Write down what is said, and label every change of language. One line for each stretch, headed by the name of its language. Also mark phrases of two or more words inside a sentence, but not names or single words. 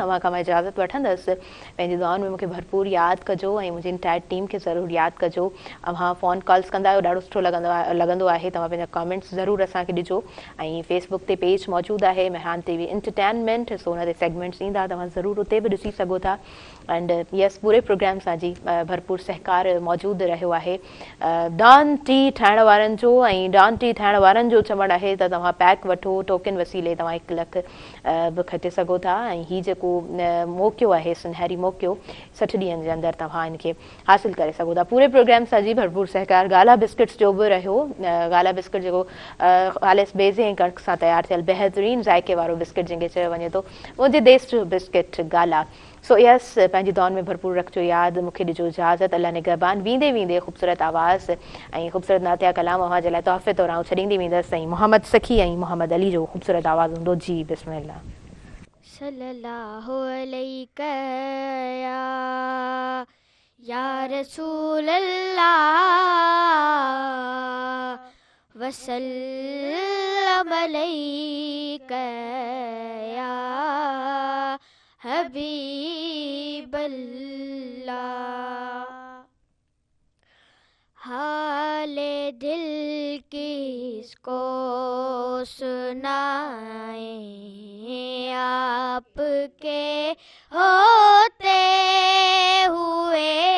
Sindhi: अव्हां खां मां इजाज़त वठंदसि. पंहिंजी दुआउनि में मूंखे भरपूर यादि कजो ऐं मुंहिंजी इंटायर टीम खे ज़रूरु यादि कजो. अव्हां
English: phone calls
Sindhi: कंदा आहियो, ॾाढो सुठो लॻंदो आहे. तव्हां पंहिंजा कमेंट्स ज़रूरु असांखे ॾिजो. ऐं फेसबुक ते पेज मौजूदु आहे, मेहरान टीवी एंटरटेनमेंट. सो हुन ते सेगमेंट्स ईंदा, तव्हां ज़रूरु उते बि ॾिसी सघो था.
English: And yes,
Sindhi: पूरे प्रोग्राम सां जी भरपूर सहकार मौजूदु रहियो आहे. डॉन टी ठाहिण वारनि जो ऐं डॉन टी ठाहिण वारनि जो चवणु आहे त तव्हां पैक वठो, टोकन वसीले तव्हां 1 लख बि खटे सघो था. ऐं हीउ जेको मौक़ियो आहे, सुनहरी मौक़ियो, 60 ॾींहंनि जे अंदरि तव्हां इनखे हासिलु करे सघो था. पूरे प्रोग्राम सां जी भरपूर सहकार गाला बिस्किट्स जो बि रहियो. गाला बिस्किट जेको ख़ालिस बेज़े ऐं कणिक सां तयारु थियल बहितरीनु ज़ाइके वारो बिस्किट जंहिंखे चयो वञे थो, मुंहिंजे देश जो बिस्किट गाला.
English: So yes,
Sindhi: पंहिंजी दौन में भरपूर रखिजो यादि. मूंखे ॾिजो इजाज़त. अल्लाह निगहबान. वेंदे वेंदे ख़ूबसूरत आवाज़ ऐं ख़ूबसूरत नातिया कलाम अव्हां जे लाइ तोहफ़े तौरु आउं छॾींदी वेंदसि. ऐं मोहम्मद सखी ऐं मोहम्मद अली जो ख़ूबसूरत आवाज़ हूंदो. जी बिस्मिल्लाह.
Arabic: صلى الله عليك يا رسول الله وسلم عليك يا حبيب الله.
Urdu: حالِ دل کس کو سنائے، آپ کے ہوتے ہوئے.